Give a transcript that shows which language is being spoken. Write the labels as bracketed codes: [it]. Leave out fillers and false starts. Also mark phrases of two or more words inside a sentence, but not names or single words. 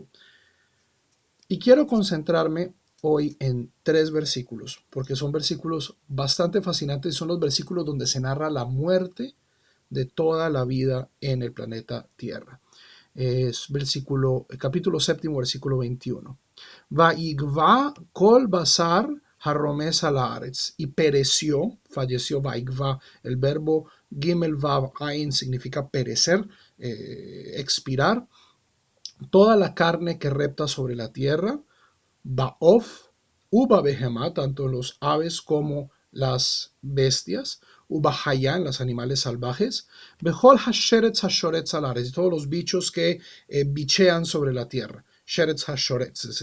[es] Y quiero concentrarme hoy en 3 versículos, porque son versículos bastante fascinantes. Son los versículos donde se narra la muerte de toda la vida en el planeta Tierra. Es capítulo séptimo, versículo 21. [he] ויגוע כל בשר הרמש הארץ, [es] y pereció, falleció. Vaigva, el verbo gimel vav ain significa perecer, expirar. Toda la carne que repta sobre la tierra, [he] בעוף ובבהמה, [es] tanto los aves como las bestias, [he] ובחיה, [es] los animales salvajes, [he] בכל השרץ השורץ על הארץ, [es] todos los bichos que bichean sobre la tierra, [he] שרץ השורץ.